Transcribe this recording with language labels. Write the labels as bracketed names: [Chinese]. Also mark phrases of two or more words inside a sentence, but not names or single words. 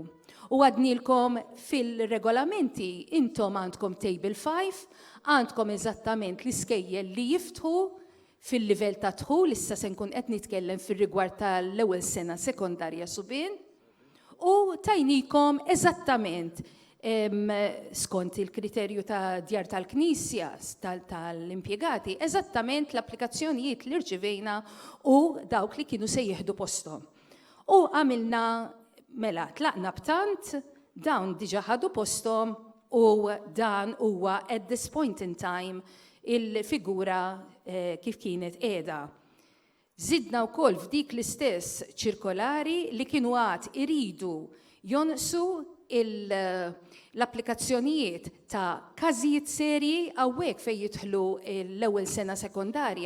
[Maltese] U għadnilkom fil-regolamenti intom għandkom table 5, għandkom eżattament l-iskejjel li jiftħu fil-livell ta' dħul, issa se nkun qed nitkellem fir-rigward tal-ewwel sena sekondarja subien, u tajnikom eżattament skont il-kriterju ta' djar tal-Knisja tal-impjegati, eżattament l-applikazzjonijiet li rċivejna u dawk li kienu se jieħdu posthom. U għamilna mela tlaqna b'tant, dawn diġa ħadu posthom u dan huwa [English] at this point in time [Maltese] il-figura kif kienet qiegħda. Zidna wkoll f'dik l-istess ċirkolari li kienu għad iridu jonqsu l-applikazzjonijiet ta' każijiet serji hawnhekk fejn jidħlu l-ewwel sena sekondarja.